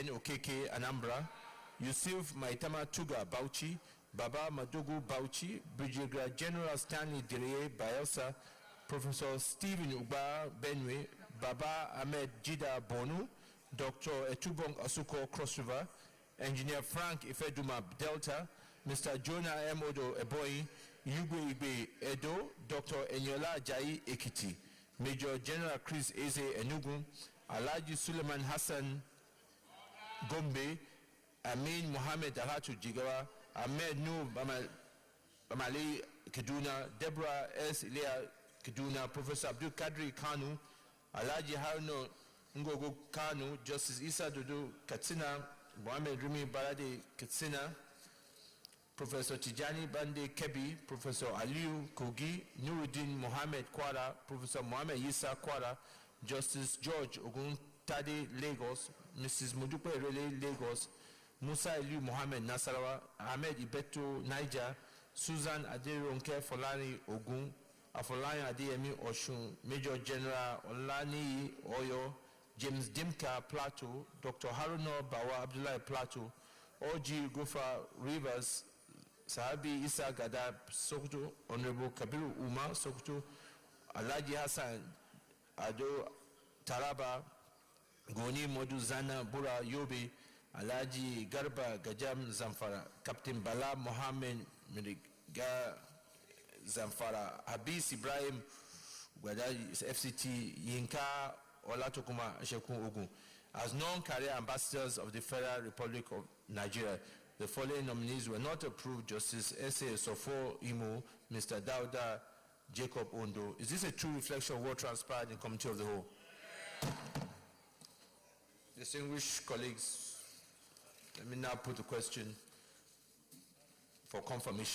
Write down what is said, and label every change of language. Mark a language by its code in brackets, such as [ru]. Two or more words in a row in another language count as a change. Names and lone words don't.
[en] Okeke, Anambra, Yusuf Maitama Tuga Bauchi, Baba Madugu Bauchi, Brigadier General Stanley Direye Bayelsa, Professor Stephen Uba Benue, Baba Ahmed Jida Bonu, Dr. Etubong Asuko Cross River, Engineer Frank Ifeduma Delta, Mr. Jonah M. Odo Eboyi, Yugwe Igbe Edo, Dr. Enyola Jai Ekiti, Major General Chris Eze Enugu, Alhaji Suleiman Hassan Gombe, Amin Mohammed Ahatu Jigawa, Ahmed Nur Bamali Kaduna, Deborah S. Ilea Kaduna, Professor Abdul Kadri Kanu, Alhaji Harno Ngogo Kanu, Justice Isa Dudu Katsina, Mohammed Rimi Balade Katsina, Professor Tijani Bande Kebi, Professor Aliu Kogi, Nuruddin Mohammed Kwara, Professor Mohammed Yisa Kwara, Justice George Oguntade Lagos, Mrs. Mudupe Rele Lagos, Musa Eliu Mohammed Nasarawa, Ahmed Ibeto Niger, Susan Aderonke Folani Ogun, Afolayan Adeyemi Oshun, Major General Olani Oyo, James Dimka Plateau, Dr. Haruna Bawa Abdullahi Plateau, Oji Gofa Rivers, Sahabi Isa Gada Sokoto, Honorable Kabiru Uma Sokoto, Alhaji Hassan Ado Taraba, Goni Moduzana Bura Yobe, Alaji Garba Gajam Zamfara, Captain Bala Mohammed Miriga Zamfara, Habis Ibrahim Gwadaji FCT Yinka Olatukuma Shekun Ogun. As non-career ambassadors of the Federal Republic of Nigeria, the following nominees were not approved: Justice S.A. Sofo Imo, Mr. Dauda Jacob Ondo. Is this a true reflection of what transpired in Committee of the Whole? Distinguished colleagues, let me now put the question for confirmation.